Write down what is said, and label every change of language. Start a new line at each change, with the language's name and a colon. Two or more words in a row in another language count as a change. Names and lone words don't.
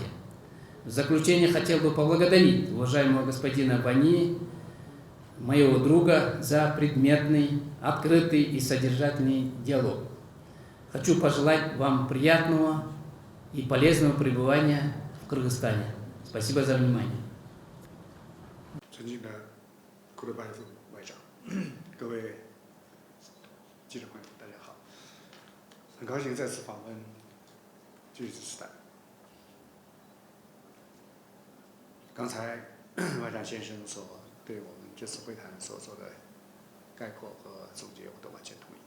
Russian: В заключение хотел бы поблагодарить уважаемого господина Вани, моего друга, за предметный, открытый и содержательный диалог. Хочу пожелать вам приятного и полезного пребывания в Кыргызстане. Спасибо за внимание.
Chinese: 各位记者朋友，大家好！很高兴再次访问巨子时代。刚才外长先生所对我们这次会谈所做的概括和总结，我都完全同意。